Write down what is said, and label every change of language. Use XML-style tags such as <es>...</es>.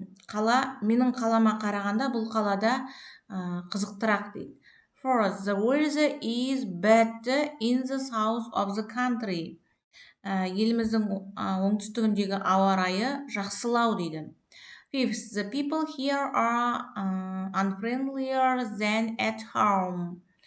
<kk>Қала, менің қалама қарағанда бұл қалада қызықтырақ дейді.</kk> <en>Fourth, the weather is better in the south of the country.</en> <kk>Еліміздің оңтүстігіндегі ауа райы жақсылау дейді.</kk> <en>Fifth, the people here are unfriendlier than at home.</en>